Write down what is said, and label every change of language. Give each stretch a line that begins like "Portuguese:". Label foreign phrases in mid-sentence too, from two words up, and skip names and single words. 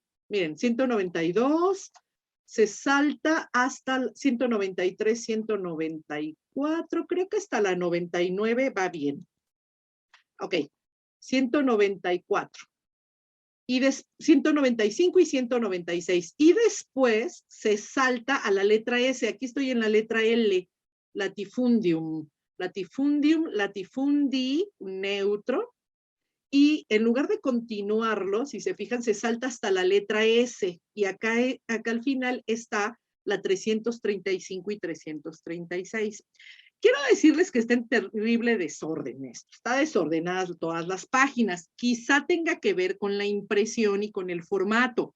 Spanish: Miren, 192, se salta hasta 193, 194, creo que hasta la 99 va bien. Ok, 194. Y 195 y 196. Y después se salta a la letra S. Aquí estoy en la letra L, latifundium.
Latin: Latifundium, latifundi,
Spanish: neutro. Y en lugar de continuarlo, si se fijan, se salta hasta la letra S. Y acá al final está la 335 y 336. Quiero decirles que está en terrible desorden esto. Está desordenadas todas las páginas. Quizá tenga que ver con la impresión y con el formato.